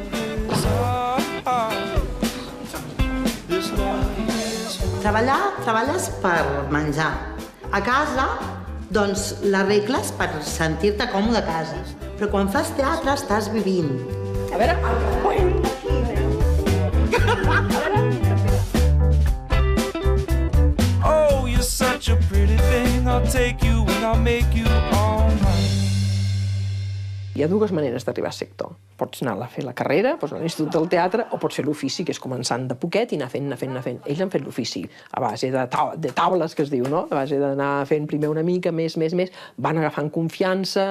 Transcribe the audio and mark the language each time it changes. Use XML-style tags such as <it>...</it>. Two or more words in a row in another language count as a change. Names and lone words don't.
<ca>Treballes per menjar. A casa, doncs, l'arregles per sentir-te còmode a casa. Però quan fas teatre estàs vivint. A veure...</ca> <en>Oh, you're such a pretty thing. I'll take you and I'll make you all mine.</en> <ca>Hi ha dues maneres d'arribar a ser actor. Pots anar a fer la carrera, a l'Institut del Teatre, o pots fer l'ofici, que és començant de poquet i anar fent. Ells han fet l'ofici a base de taules, que es diu, no? A base d'anar fent primer una mica, més. Van agafant confiança.</ca>